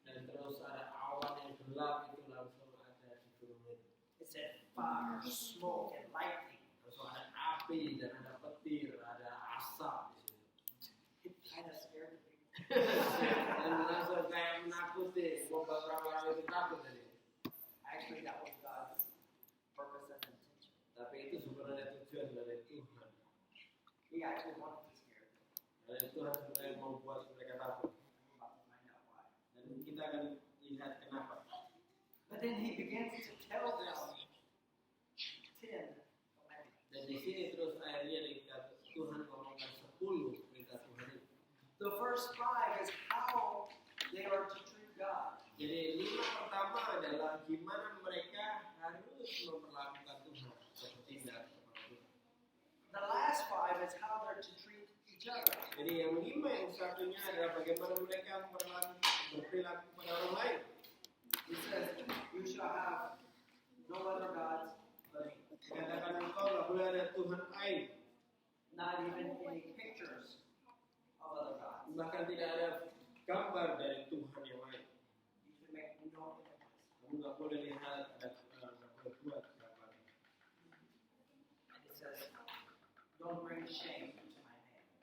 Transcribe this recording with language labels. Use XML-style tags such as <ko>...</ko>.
<id>Dan terus ada awan yang gelap itu langsung ada di gunung itu.</id> <en>It said fire, smoke, and lightning.</en> <id>Langsung ada api dan ada petir, ada asap di situ.</id> <en>It kind of scared the people.</en> <id>Dan langsung kayak menakuti, membuat orang-orang itu takut tadi.</id> <en>Actually, that was God's purpose and intention.</en> <id>Tapi itu sebenarnya tujuan dari Tuhan.</id> <en>He actually wanted to scare them.</en> <id>Dan Tuhan sebenarnya membuat mereka takut.</id> <en>We're about to find out why.</en> <id>Dan kita akan lihat kenapa.</id> <en>But then he begins to tell them 10 commandments.</en> <id>Dan di sini terus akhirnya Tuhan ngomongkan 10 perintah Tuhan itu.</id> <en>The first 5 is how they are to treat God.</en> <id>Jadi 5 pertama adalah gimana mereka harus memperlakukan Tuhan atau bertindak kepada Tuhan.</id> <en>The last 5 is how they're to treat each other.</en> <id>Jadi yang 5 yang satunya adalah bagaimana mereka berperilaku kepada orang lain.</id> <en>He says, you shall have no other gods but me.</en> <id>Dikatakan engkau nggak boleh ada Tuhan lain,</id> <en>Not even any pictures of other gods.</en> <id>bahkan tidak ada gambar dari Tuhan yang lain.</id> <en>You can make no images.</en> <id>Kamu nggak boleh lihat ada nggak boleh buat gambar.</id> <en>And it says, don't bring shame to my name.</en>